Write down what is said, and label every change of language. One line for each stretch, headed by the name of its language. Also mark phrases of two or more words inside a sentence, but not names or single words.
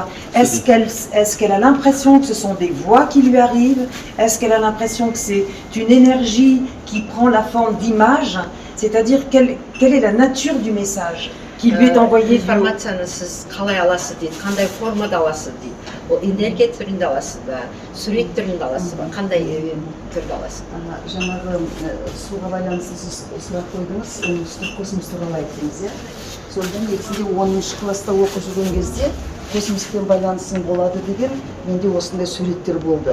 French: Est-ce qu'elle a l'impression que ce sont des voix qui lui arrivent? Est-ce qu'elle a l'impression que c'est une énergie qui prend la forme d'images? C'est-à-dire, quelle est la nature du message qui lui est envoyé du haut?
Kazakh: Информацияны сіз қалай аласыз дейді, қандай формада аласыз дейді. Ол энергия түрінде аласыз ба, сурет түрінде аласыз ба, қандай түрде аласыз? Жаңағы суға байланысты сіз сұрақ қойдыңыз, үстірт космос туралы айттыңыз, иә? Содан негізінде 10-шы класста оқып жүрген кезде космоспен байланысың болады деген менде осындай суреттер болды.